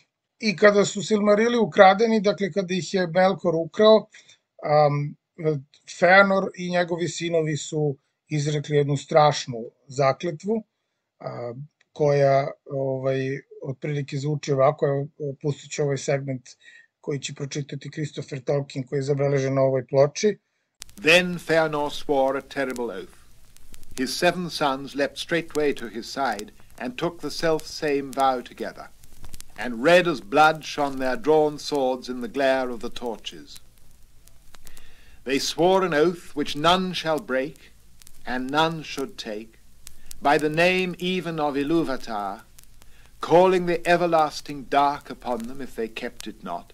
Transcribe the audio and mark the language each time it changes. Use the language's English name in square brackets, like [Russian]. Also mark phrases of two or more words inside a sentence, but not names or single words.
[Croatian] I kada su Silmarili ukradeni, dakle kada ih je Melkor ukrao, Feanor i njegovi sinovi su izrekli jednu strašnu zakletvu, koja otprilike zvuči ovako. Pustit ću ovaj segment koji će pročitati Christopher Tolkien, koji je zabeležen na ovoj ploči. [English] Then Feanor swore a terrible oath. His 7 sons leapt straightway to his side, and took the self-same vow together. And red as blood shone their drawn swords in the glare of the torches. They swore an oath which none shall break, and none should take, by the name even of Ilúvatar, calling the everlasting dark upon them if they kept it not.